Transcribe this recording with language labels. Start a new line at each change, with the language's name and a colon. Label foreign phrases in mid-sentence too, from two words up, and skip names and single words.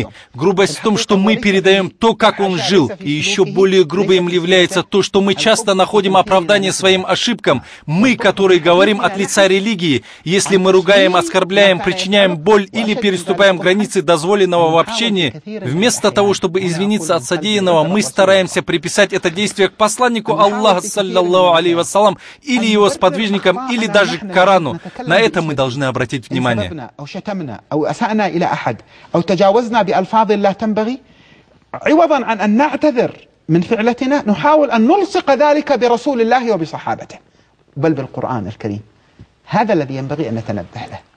Russian: Грубость в том, что мы передаем то, как он жил. И еще более грубым является то, что мы часто находим оправдание своим ошибкам. Мы, которые говорим от лица религии, если мы ругаем, оскорбляем, причиняем боль или переступаем границы дозволенного в общении, вместо того, чтобы извиниться от содеянного, мы стараемся приписать это действие к посланнику Аллаха,
Arabic: صلى الله عليه وسلم,
Russian: или его сподвижникам, или даже к Корану. На это мы должны обратить внимание.
Arabic: عوضا عن أن نعتذر من فعلتنا نحاول أن نلصق ذلك برسول الله وبصحابته بل بالقرآن الكريم. هذا الذي ينبغي أن نتنبه له.